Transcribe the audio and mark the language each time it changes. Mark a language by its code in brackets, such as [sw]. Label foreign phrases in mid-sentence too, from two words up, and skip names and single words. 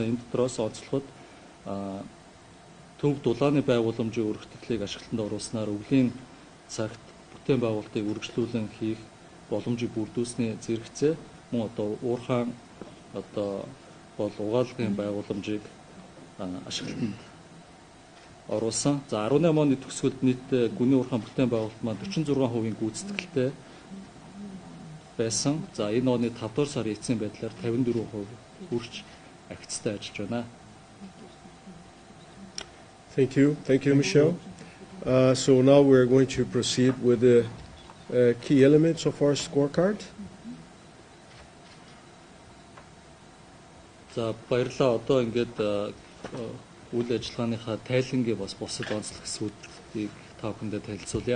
[mn] Энэ дотроос онцлоход төв дулааны байгууламжийн өргөтгөлийг ашиглалтанд оруулснаар өвлийн цагт бүтээн байгуулалтыг үргэлжлүүлэн хийх боломжийг бүрдүүлсний зэрэгцээ мөн одоо уурхайн одоо бол угаалгын байгууламжийг ашиглалтанд оруулсан. За 18 оны төгсгөлд нийт гүний уурхайн бүтээн байгуулалт маань 46% гүйцэтгэлтэй байсан. За энэ оны 5 дугаар сарын эцсийн байдлаар 54% хүрч агцтай ажиллаж байна. [en] Thank you, Michelle. So now we're going to proceed with the key elements of our scorecard. [mn] За баярлалаа. Одоо ингээд үйл ажиллагааныхаа тайлангийн бас бусад онцлог хэсгүүдийг та бүхэндээ танилцуулъя.